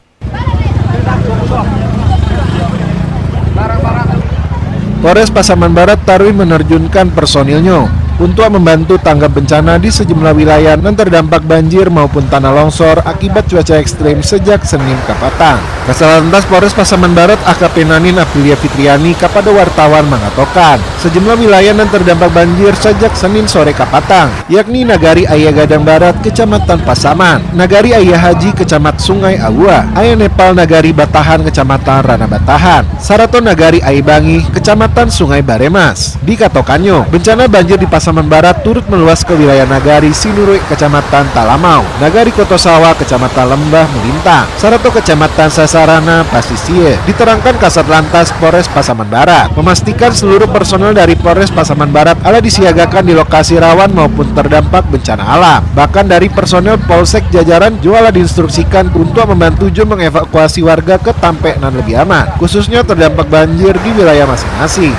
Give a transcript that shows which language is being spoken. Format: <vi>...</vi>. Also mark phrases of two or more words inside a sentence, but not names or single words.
<id>Polres Pasaman Barat Tarwi menerjunkan personilnya untuk membantu tanggap bencana di sejumlah wilayah yang terdampak banjir maupun tanah longsor akibat cuaca ekstrim sejak Senin kapatang. Kasal Lantas Polres Pasaman Barat AKP Nanin Aprilia Fitriani kepada wartawan mengatakan sejumlah wilayah yang terdampak banjir sejak Senin sore kapatang, yakni Nagari Ayah Gadang Barat, Kecamatan Pasaman, Nagari Ayah Haji, Kecamatan Sungai Awa, Ayah Nepal Nagari Batahan, Kecamatan Rana Batahan, Saraton Nagari Ayah Bangi, Kecamatan Sungai Baremas. Dikatokannya, bencana banjir di Pasaman Barat turut meluas ke wilayah Nagari Sinurui, Kecamatan Talamau, Nagari Kotosawa, Kecamatan Lembah Melintang, Sarato Kecamatan Sasarana, Pasisie. Diterangkan Kasat Lantas Polres Pasaman Barat memastikan seluruh personel dari Polres Pasaman Barat ala disiagakan di lokasi rawan maupun terdampak bencana alam. Bahkan dari personel Polsek jajaran juga diinstruksikan untuk membantu mengevakuasi warga ke</id> <min>Tampe nan</min> <id>lebih aman, khususnya terdampak banjir di wilayah masing-masing.</id>